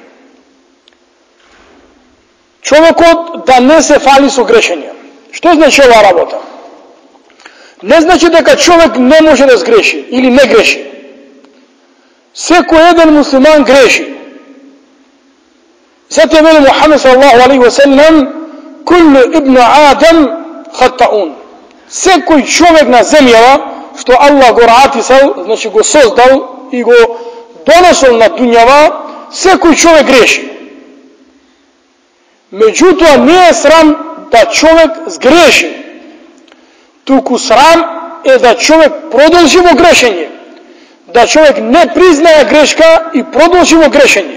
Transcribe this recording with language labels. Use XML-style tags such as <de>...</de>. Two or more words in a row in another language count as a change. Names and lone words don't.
<mk>Човекот да не се фали со грешење. Што значи ова работа? Не значи дека човек не може да сгреши или не греши. Секој еден муслиман греши. Затоа вели</mk> <ar>Мухамед صلى الله عليه وسلم كل ابن آدم خطاء.</ar> <mk>Секој човек на земјава што Аллах го раатисал, значи го создал и го донесол на дуњава, секој човек греши. Меѓутоа не е срам да човек сгреши, туку срам е да човек продолжи во грешење, да човек не признае грешка и продолжи во грешење.</mk>